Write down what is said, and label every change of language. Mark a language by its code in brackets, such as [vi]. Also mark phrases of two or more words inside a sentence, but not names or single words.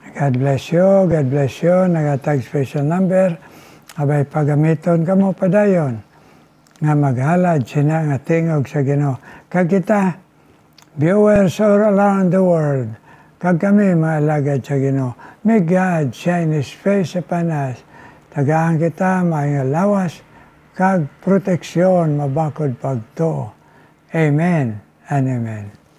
[en] God bless you, God bless you. [hil] Nagatag [en] special number. [hil] Abay pagamiton ka mo padayon. Nga maghalad sina nga tingog sa Ginoo. Kag kita, [en] viewers all around the world, [hil] kag kami maalagad sa Ginoo. [en] May God shine His face upon us. [hil] Tagaan kita, may lawas, kag proteksyon, mabakod pagto. [en] Amen and amen.